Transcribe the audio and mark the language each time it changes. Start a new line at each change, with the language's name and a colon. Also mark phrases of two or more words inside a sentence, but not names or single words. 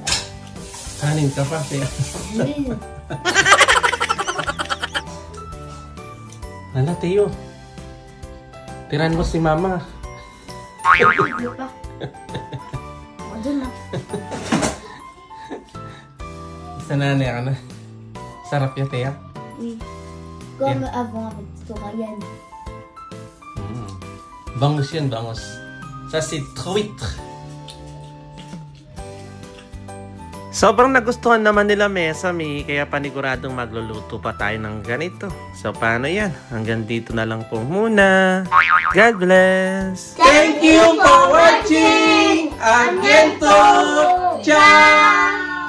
Filipino: Kanin ka pa, kaya. Hala, Teo. Tiran mo si Mama. Hindi pa. Doon na. Sananay ka na. Sarap yan, Teo.
French: Oui. Comme avant avec Torian.
Filipino: Bangus yan, bangus.
French: Ça, c'est truitre.
Filipino: Sobrang nagustuhan naman nila, Mesami, kaya paniguradong magluluto pa tayo ng ganito. So, paano yan? Hanggang dito na lang po muna.
English: God bless! Thank you for watching! Ciao!